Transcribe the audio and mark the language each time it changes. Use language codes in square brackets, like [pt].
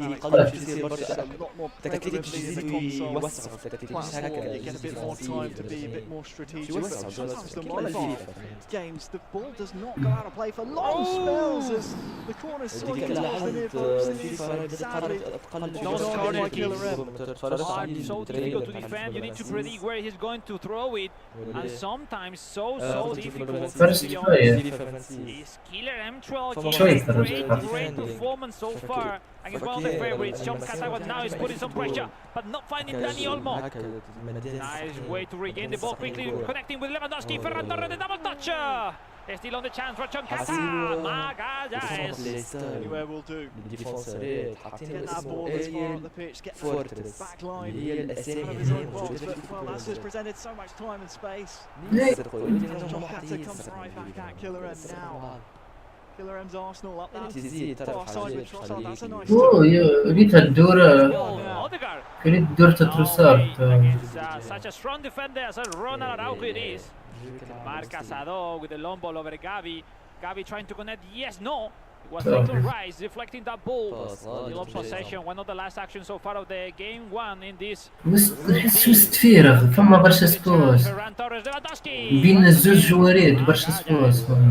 [ar] يقلب يصير برشا تكتيك يزيد ويوسع في التكتيك مش هكا [en] you get a bit more time to be a bit more strategic. Sometimes the mobile games, the ball does not go out of play for long spells as the corner swing towards the near post. Sadly, not scored by Killer M. So difficult to defend. You need to predict where he's going to throw it, and sometimes so difficult. Is Killer M12 great performance so far against one of the favorites. John Kata now is putting some pressure, but not finding Dani Olmo. Nice way to regain the ball quickly, connecting with Lewandowski. Ferran Torres, the double touch. Still on the chance for John Kata. Magalhaes. Anywhere will do. Get that ball as far up the pitch, get the back line out of his own box. But, well, that's just presented so much time and space. John Kata comes right back at Killer M now. Killer M's Arsenal up that far side with Trossard. That's a nice [ar] اوه ريت الدورة كريت دورة تروسارد. [en] Such a strong defender as Ronald Araujo it is. Marcasado with the long ball over Gavi. Gavi trying to connect. Yes, no. It was Declan Rice deflecting that ball. Still on possession. One of the last actions so far of the game 1 in this. [ar] نحس وسط فارغ فما برشا سبوس بين الزوج جوارات برشا سبوس.